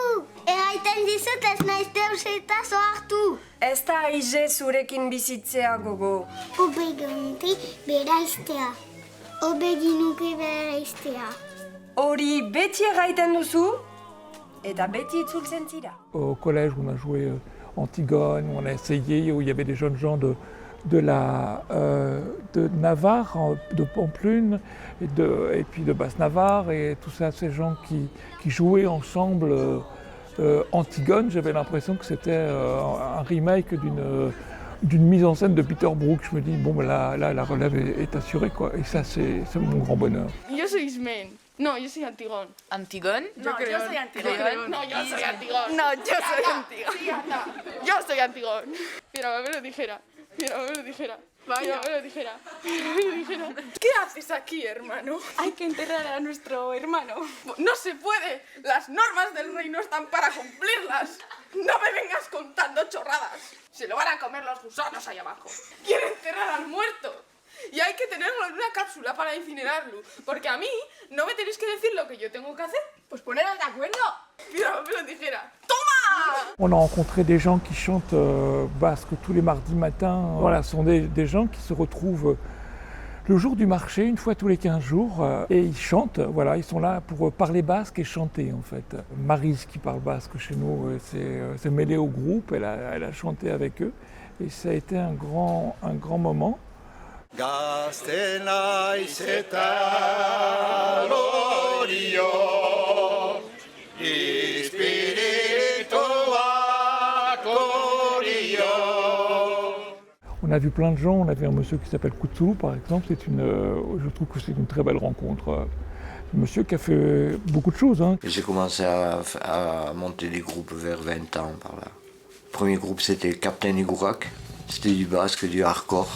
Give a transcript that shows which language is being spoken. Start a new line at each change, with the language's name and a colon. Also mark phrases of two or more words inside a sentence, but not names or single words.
Basque: Erraiten dizut ez naiz deuseta soartu! Ez da aize zurekin bizitzea gogo. Hobe genuke beraiztea. Hobe ginuke beraiztea. Hori beti erraiten duzu eta beti itzultzen zira.
French: Au collège, on a joué Antigone, on a essayé, où il y avait des jeunes gens de Navarre, de Pamplune, et puis de Basse-Navarre, et tout ça, ces gens qui jouaient ensemble Antigone. J'avais l'impression que c'était un remake d'une mise en scène de Peter Brook. Je me dis, bon, là la relève est assurée, quoi. Et ça, c'est mon grand bonheur.
Spanish: Yo soy Ismene. No, yo soy Antigón. ¿Antigón? Yo soy Antigón. No, yo soy Antigón. No, yo soy Antigón. Sí, anda. Yo soy Antigón. Mira, me lo dijera. Mira, me lo dijera. Vaya, me lo dijera. ¿Qué haces aquí, hermano? Hay que enterrar a nuestro hermano. No se puede. Las normas del reino están para cumplirlas. No me vengas contando chorradas. Se lo van a comer los gusanos ahí abajo. Quieren enterrar al muerto. Y hay que tenerlo en una cápsula para incinerarlo. Porque a mí no me tenéis que decir lo que yo tengo que hacer. Pues poneros de acuerdo. Mira, me lo dijera. ¡Toma!
French: On a rencontré des gens qui chantent basque tous les mardis matins. Voilà, ce sont des gens qui se retrouvent le jour du marché, une fois tous les 15 jours, et ils chantent. Voilà, ils sont là pour parler basque et chanter, en fait. Maryse, qui parle basque chez nous, s'est mêlée au groupe. Elle a chanté avec eux. Et ça a été un grand moment.
Basque: Gazte naiz eta lorio, espirituak orio.
French: On a vu plein de gens, on a vu un monsieur qui s'appelle Koutsou par exemple, je trouve que c'est une très belle rencontre. Un monsieur qui a fait beaucoup de choses. Hein. J'ai commencé à monter des groupes vers 20 ans par là. Le premier groupe c'était Captain Igourak, c'était du basque, du hardcore.